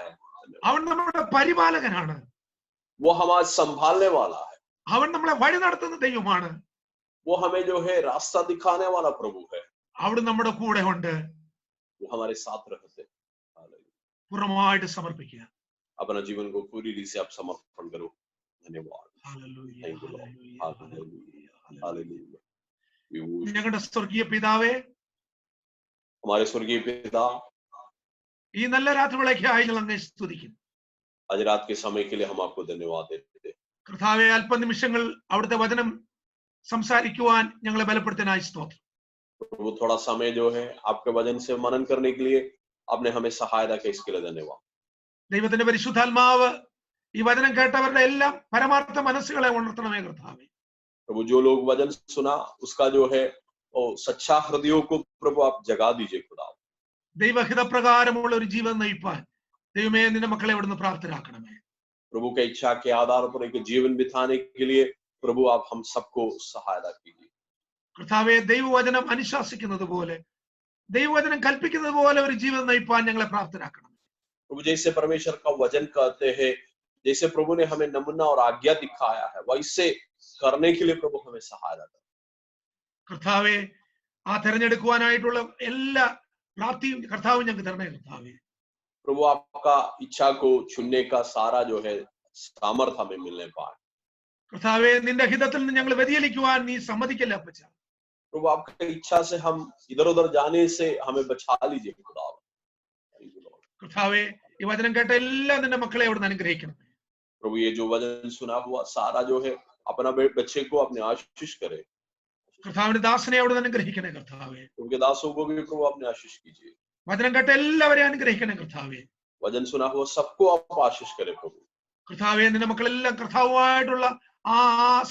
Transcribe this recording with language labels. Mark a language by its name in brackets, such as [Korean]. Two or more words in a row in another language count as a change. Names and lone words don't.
[Malayalam] അവൻ നമ്മുടെ പരിപാലകനാണ്, [Hindi] वो हमारा संभालने वाला है, [Malayalam] അവൻ നമ്മളെ വഴി നടത്തുന്ന ദൈവമാണ്, [Hindi] वो हमें जो है रास्ता दिखाने वाला प्रभु है, [Malayalam] അവിടെ നമ്മുടെ കൂടെ ഉണ്ട്. [Hindi] वो हमारे साथ रहते हैं। हालेलुया। [Malayalam] പൂർണ്ണമായിട്ട് സമർപ്പിക്കുക. [Hindi] अपना जीवन को पूरी रीति से आप समर्पण करो। धन्यवाद। [Malayalam] ഹല്ലേലൂയ, [English] Thank you, Lord. [Malayalam] ഹല്ലേലൂയ, [English] Hallelujah. [Malayalam] ഹല്ലേലൂയ. [English] हालेलुया। We worship [Malayalam] ഞങ്ങളുടെ സ്വർഗീയ പിതാവേ, [Hindi] हमारे स्वर्गीय पिता, [Malayalam] ഈ നല്ല രാത്രിവേളയ്ക്കായി ഞങ്ങൾ അങ്ങയെ സ്തുതിക്കുന്നു. [Hindi] आज रात के समय के लिए हम आपको धन्यवाद देते हैं। [Malayalam] കർത്താവെ, അല്പനിമിഷങ്ങൾ അവിടുത്തെ വചനം സംസാരിക്കുവാൻ ഞങ്ങളെ ബലപ്പെടുത്താനായി സ്തോത്രം. [Hindi] प्रभु थोड़ा समय जो है आपके वचन से मनन करने के लिए आपने हमें सहायता की, इसके लिए धन्यवाद। [Malayalam] ദൈവത്തിന്റെ പരിശുദ്ധാത്മാവ് ഈ വചനം കേട്ടവരുടെ എല്ലാം പരമാർത്ഥ മനസ്സുകളെ ഉണർത്തണമേ കർത്താവെ. [Hindi] प्रभु जो लोग वचन सुना उसका जो है वो सच्चा हृदयों को प्रभु आप जगा दीजिए खुदा। [Malayalam] ദൈവഹിതപ്രകാരമുള്ള ഒരു ജീവൻ നയിപ്പാൻ ദൈവമേ നിന്റെ മക്കളെ ഇവിടുന്ന് പ്രാപ്തരാക്കണമേ. [Hindi] प्रभु के इच्छा के आधार पर एक जीवन बिताने के लिए प्रभु आप हम सबको सहायता कीजिए। [Malayalam] കർത്താവെ, ദൈവവചനം അനുശാസിക്കുന്നത് പോലെ, ദൈവവചനം കൽപ്പിക്കുന്നത് പോലെ ഒരു ജീവൻ നയിപ്പാൻ ഞങ്ങളെ പ്രാപ്തരാക്കണം. [Hindi] प्रभु जैसे परमेश्वर का वचन कहते हैं, जैसे प्रभु ने हमें नमूना और आज्ञा दिखाया है, वैसे करने के लिए प्रभु हमें सहायता करें। [Malayalam] കർത്താവെ, ആ തെരഞ്ഞെടുക്കുവാനായിട്ടുള്ള എല്ലാ പ്രാപ്തിയും കർത്താവ് ഞങ്ങൾക്ക് തരണേ കർത്താവെ. [Hindi] प्रभु आपका इच्छा को चुनने का सारा जो है सामर्थ्य हमें मिलने पाए। [Malayalam] കർത്താവെ, നിന്റെ ഹിതത്തിൽ നിന്ന് ഞങ്ങൾ വ്യതിചലിക്കുവാൻ നീ സമ്മതിക്കല്ല അപ്പച്ച. [Hindi] प्रभु आपकी इच्छा से हम इधर उधर जाने से हमें बचा लीजिए खुदा। [Malayalam] കർത്താവെ, ഈ വചനം കേട്ട എല്ലാ നിന്റെ മക്കളെ അവിടുന്ന് അനുഗ്രഹിക്കണം. [Hindi] प्रभु ये जो वचन सुना हुआ सारा जो है अपना बच्चे को अपने आशीष करे। [Malayalam] കർത്താവിന്റെ ദാസനെ അവിടുന്ന് അനുഗ്രഹിക്കണേ കർത്താവെ. [Hindi] उनके दासों को भी प्रभु अपने आशीष कीजिए। [Malayalam] വചനം കേട്ട എല്ലാവരെയും അനുഗ്രഹിക്കണേ കർത്താവെ. [Hindi] वचन सुना हुआ सबको आप आशीष करे प्रभु। [Malayalam] കർത്താവെ, നിന്റെ മക്കളെല്ലാം കർത്താവുമായിട്ടുള്ള ആ